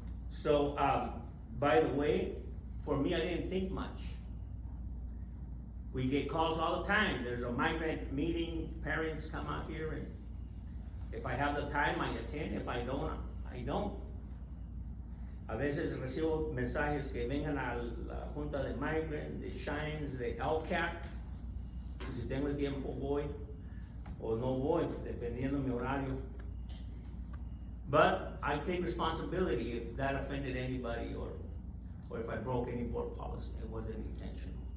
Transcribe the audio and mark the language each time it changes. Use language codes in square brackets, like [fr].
[en] So, by the way, for me, I didn't think much. We get calls all the time. There's a migrant meeting, parents come out here, and if I have the time, I attend. If I don't, I don't. [es] A veces recibo mensajes que vengan a la Junta de Migrant, de Shines, de LCAP. Y si tengo el tiempo voy o no voy, dependiendo mi horario. [en] But I take responsibility if that offended anybody or if I broke any board policy. It wasn't intentional.